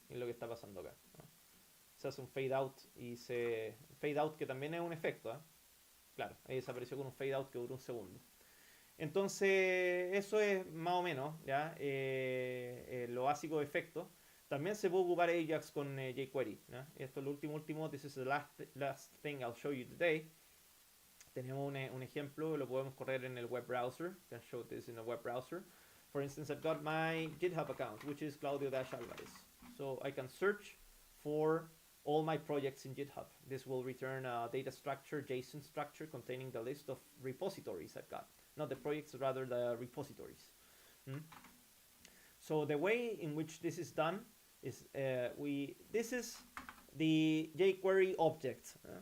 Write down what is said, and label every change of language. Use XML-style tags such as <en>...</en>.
<es>Es lo que está pasando acá, ¿no? Se hace un fade out fade out que también es un efecto, ¿eh? Claro, ahí desapareció con un fade out que duró un segundo. Entonces, eso es más o menos, ¿ya? Lo básico de efectos. También se puede ocupar Ajax con jQuery, ¿ya? Esto es lo último.</es> <en>This is the last thing I'll show you today.</en> <es>Tenemos un ejemplo, lo podemos correr en el web browser.</es> <en>Can show this in a web browser. For instance, I've got my GitHub account, which is Claudio-Alvarez. So I can search for all my projects in GitHub. This will return a data structure, JSON structure, containing the list of repositories I've got. Not the projects, rather the repositories. So the way in which this is done is this is the jQuery object.</en>